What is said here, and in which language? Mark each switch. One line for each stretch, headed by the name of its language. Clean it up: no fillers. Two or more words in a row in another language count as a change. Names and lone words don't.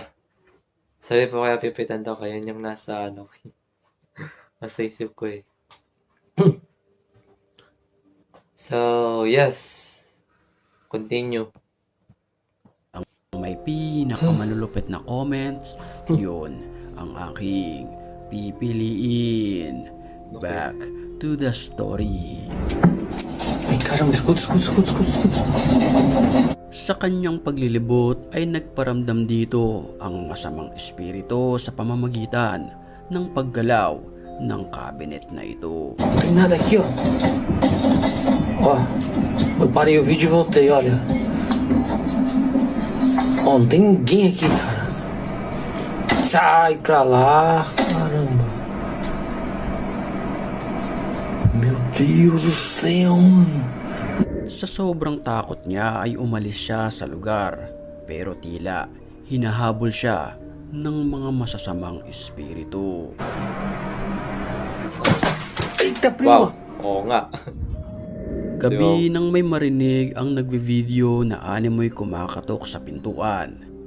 Filipino: Sabi po kaya pipitan daw kaya yung nasa, nasa isip ko eh.
English: So, yes. Continue.
Filipino: may pinakamanulupit na comments, yun ang aking pipiliin.
English: Back to the story.
Portuguese: Ay, caramba, escuta.
Filipino: Sa kanyang paglilibot ay nagparamdam dito ang masamang espiritu sa pamamagitan ng paggalaw ng cabinet na ito.
Portuguese: Não tem nada aqui, ó. Ó, eu parei o vídeo e voltei, olha. Ó, não tem ninguém aqui, cara. Sai pra lá, caramba. Meu Deus do céu, mano.
Filipino: Sa sobrang takot niya ay umalis siya sa lugar, pero tila hinahabol siya ng mga masasamang espiritu.
Portuguese: Eita, prima!
Filipino: Wow, oo nga. Gabi nang may marinig ang nagvi-video na animoy kumakatok sa pintuan.